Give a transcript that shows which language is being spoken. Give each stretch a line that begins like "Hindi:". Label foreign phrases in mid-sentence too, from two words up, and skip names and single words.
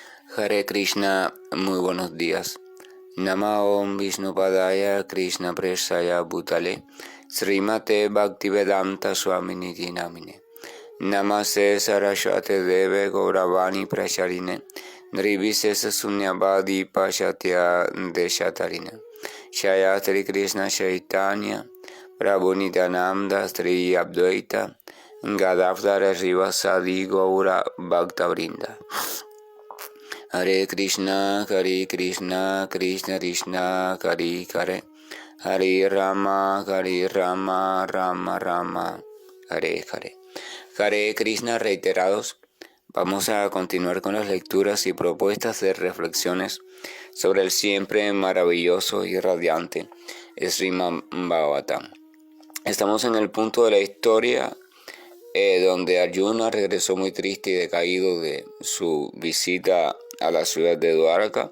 Sanskrit: Hare Krishna,
Spanish: muy buenos días.
Sanskrit: Nama Om Vishnupadaya Krishna Preshaya Bhutale Srimate Bhaktivedanta Swaminiti Namine Namaste Saraswate Deve Gauravani Pracharine Nirvisesa Sunyavadi Pashatya Deshatarine Shayatri Krishna Chaitanya Prabhu Nityananda Sri Advaita Gadavdara Rivasadi Gaura Bhaktavrinda. Hare Krishna, Krishna Krishna, Hare Hare, Hare Rama, Rama Rama, Hare Hare. Hare Krishna
Spanish: reiterados. Vamos a continuar con las lecturas y propuestas de reflexiones sobre el siempre maravilloso y radiante Srimad Bhagavatam. Estamos en el punto de la historia donde Arjuna regresó muy triste y decaído de su visita a la ciudad de Dwarka.